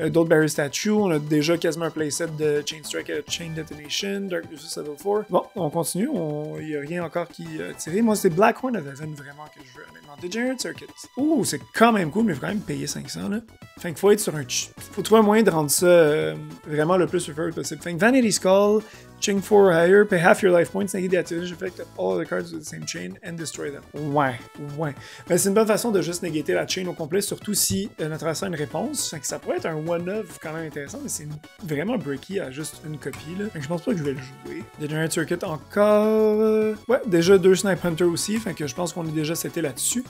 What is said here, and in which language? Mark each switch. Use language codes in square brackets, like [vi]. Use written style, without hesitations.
[fr] D'autres Barrier Statue, on a déjà quasiment un playset de Chain Strike, Chain Detonation, Dark Lucis Level 4. Bon, on continue, il n'y a rien encore qui tiré. Moi, c'est Black Horn of Heaven vraiment que je veux, honnêtement. Degenerate Circuit. Ouh, c'est quand même cool, mais il faut quand même payer 500, là. Fait qu'il faut être sur un... faut trouver un moyen de rendre ça vraiment le plus preferred possible. Fait que [en] Vanity Skull, Ching 4 higher, pay half your life points, negate the activation effect of all the cards with the same chain, and destroy them. [fr] Ouais. Mais c'est une bonne façon de juste négater la chain au complet, surtout si notre adversaire a une réponse. Fait que ça pourrait être un one-off quand même intéressant, mais c'est vraiment breaky à juste une copie, là. Fait que je pense pas que je vais le jouer. Degenerate Circuit encore... Ouais, déjà 2 Snipe Hunter aussi, fait que je pense qu'on est déjà seté là-dessus.